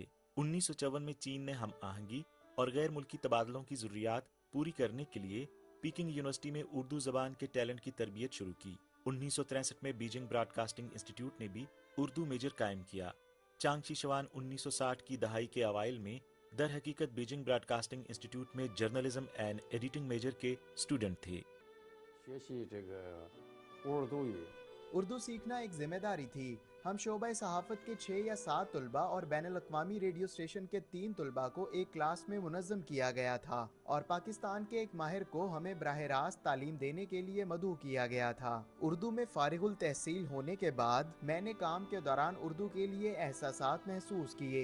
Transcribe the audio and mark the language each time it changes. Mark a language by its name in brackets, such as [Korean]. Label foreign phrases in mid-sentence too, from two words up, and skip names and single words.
[Urdu] 1954 میں چین نے ہم آہنگی اور غیر ملکی تبادلوں کی ضروریات پوری کرنے کے لیے پیکنگ یونیورسٹی میں اردو زبان کے ٹیلنٹ کی تربیت شروع کی. 1963 میں بیجنگ براڈکاسٹنگ انسٹی ٹیوٹ نے بھی اردو میجر قائم کیا. چانگ شی شوان 1960 کی دہائی کے اوائل میں در حقیقت بیجنگ براڈکاسٹنگ انسٹی ٹیوٹ میں [English] journalism and editing major [Urdu] کے اسٹوڈنٹ تھے. [Chinese] 学习这个乌尔都语 [Urdu] اردو سیکھنا ایک ذمہ داری تھی۔ ہم شعبہ صحافت کے 6 یا 7 طلبہ اور بین الاقوامی [English] radio station [Urdu] کے 3 طلبہ کو ایک کلاس میں منظم کیا گیا تھا اور پاکستان کے ایک ماہر کو ہمیں براہ راست تعلیم دینے کے لیے مدعو کیا گیا تھا. اردو میں فارغ التحصیل ہونے کے بعد میں نے کام کے دوران اردو کے لیے احساسات محسوس کیے.